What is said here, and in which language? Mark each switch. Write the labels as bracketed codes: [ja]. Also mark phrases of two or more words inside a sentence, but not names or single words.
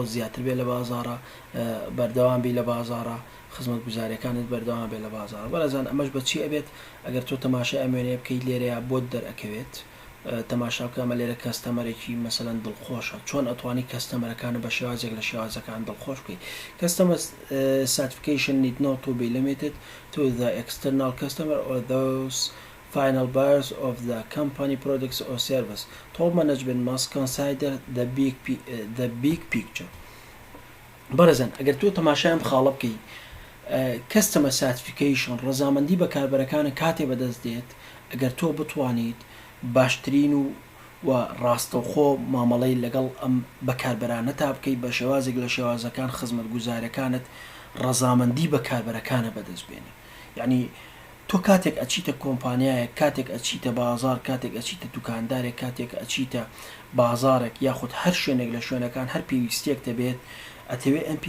[ckb] زیاتر بێت لە بازاڕە بەردەوام بی لە بازاڕە خزمەت گوزاریەکانت بەردەوام بێت لە بازاڕە بەرەزان ئەمەش بەچی ئەبێت ئەگەر تۆ تەماشای ئەمێنێ بکەیت لێرەیە بۆت دەرئەکەوێت تەماشا بکە ئەمە لێرە کەستەمەرێکی مەسەلەن دڵخۆشە چۆن ئەتوانی کەستەمەرەکانە بە شێوازێک لە شێوازەکان دڵخۆش بکەیت کەستەمە [en] certification need not to be limited to the external customer or those final buyers of the company products or service. Top management must consider the big picture. [ckb] بەرەزان ئەگەر تۆ تەماشای ئەم خاڵە بکەیت [en] customer certification [ckb] ڕەزامەندی بەکاربەرەکانە کاتێ بەدەست دێت ئەگەر تۆ بتوانیت باشترین و ڕاستەوخۆ مامەڵەی لەگەڵ ئەم بەکاربەرانە تا بکەیت بە شێوازێک لە شێوازەکان خزمەت گوزارەکانت ڕەزامەندی بەکاربەرەکانە بەدەستبێنی یعنی تۆ کاتێک ئەچیتە کۆمپانیایە کاتێک ئەچیتە بازار کاتێک ئەچیتە دوکاندارێک کاتێک ئەچیتە بازارێک یاخود هەر شوێنێک لە شوێنەکان هەر پێویستێک دەبێت ئەتەوێت ئەمپی